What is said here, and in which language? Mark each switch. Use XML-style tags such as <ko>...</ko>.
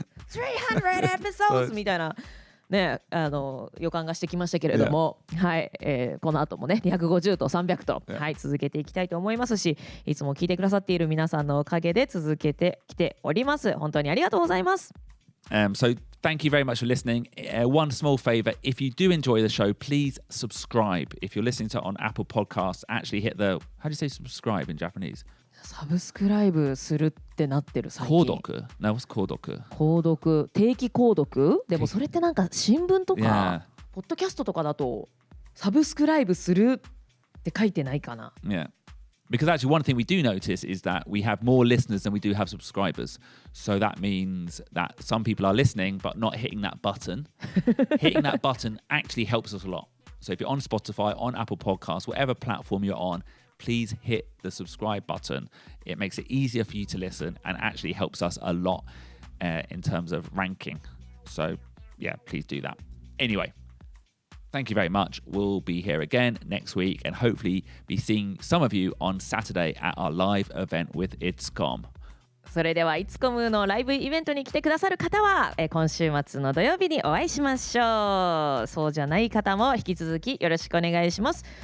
<en>300 episodes</en> <ja>みたいなね、予感がしてきましたけれども、はい、この後もね250と300と、はい、続けていきたいと思いますし、いつも聞いてくださっている皆さんのおかげで続けてきております。本当にありがとうございます。</ja> <en>So thank you very much for listening. One small favor, if you do enjoy the show, please subscribe. If you're listening to it on Apple Podcasts, actually hit the, how do you say subscribe in Japanese?</en> <ja>サブスクライブするってなってる最近。</ja> <en>購読 No, what's 購読</en> <ja>購読、定期購読でもそれってなんか新聞とか、</ja> <en>Yeah.</en> <ja>ポッドキャストとかだとサブスクライブするって書いてないかな。</ja> <en>Yeah. Because actually one thing we do notice is that we have more listeners than we do have subscribers. So that means that some people are listening but not hitting that button. Hitting that button actually helps us a lot. So if you're on Spotify, on Apple Podcasts, whatever platform you're on, please hit the subscribe button. It makes it easier for you to listen and actually helps us a lot in terms of ranking. So yeah, please do that. Anyway, thank you very much. We'll be here again next week and hopefully be seeing some of you on Saturday at our live event with Itscom.</en> <ja>それではイツコムのライブイベントに来てくださる方は今週末の土曜日にお会いしましょう。そうじゃない方も引き続きよろしくお願いします。</ja>